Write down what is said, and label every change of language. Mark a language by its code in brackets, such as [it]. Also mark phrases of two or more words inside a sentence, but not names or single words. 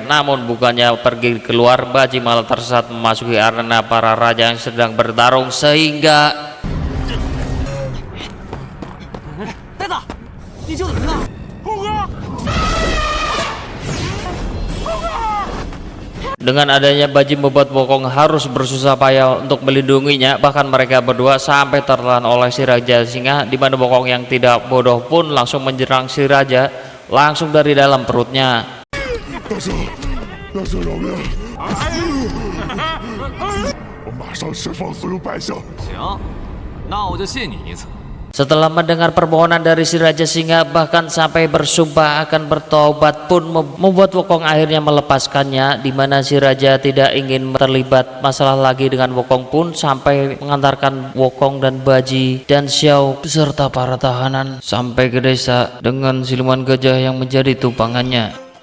[id] Namun bukannya pergi keluar, Baji malah tersesat memasuki arena para raja yang sedang bertarung sehingga dengan adanya Baji membuat Wukong harus bersusah payah untuk melindunginya. Bahkan mereka berdua sampai tertelan oleh si Raja Singa, di mana Wukong yang tidak bodoh pun langsung menyerang si Raja langsung dari dalam perutnya. [zh] 大圣饶命！我马上释放所有百姓。行，那我就信你一次。 [id] Setelah mendengar permohonan dari si Raja Singa, bahkan sampai bersumpah akan bertobat pun membuat Wukong akhirnya melepaskannya, di mana si Raja tidak ingin terlibat masalah lagi dengan Wukong pun sampai mengantarkan Wukong dan Baji dan Xiao beserta para tahanan sampai ke desa dengan siluman gajah yang menjadi tumpangannya.